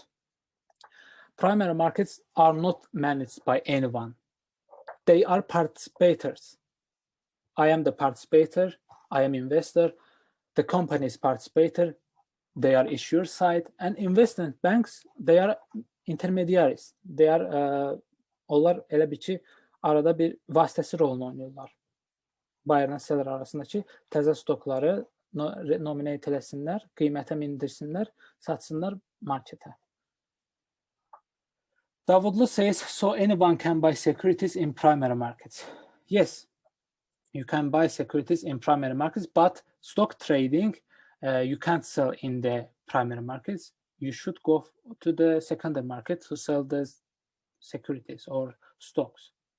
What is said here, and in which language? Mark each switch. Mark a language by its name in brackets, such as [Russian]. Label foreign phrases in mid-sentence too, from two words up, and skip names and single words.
[English] Primary markets are not managed by anyone. They are participators. I am the participator, I am investor, the company is participator, they are issuer side, and investment banks, they are intermediaries. They are, [Azerbaijani] onlar elə bir ki, arada bir vasitəsi rolunu oynayırlar. [English] Buyer'la seller [Azerbaijani] arasındakı təzə stokları nominate eləsinlər, qiymətə mindirsinlər, satsınlar marketə. [English] Davudlu says, so anyone can buy securities in primary markets. Yes, you can buy securities in primary markets, but stock trading, you can't sell in the primary markets. You should go to the secondary market to sell the securities or stocks.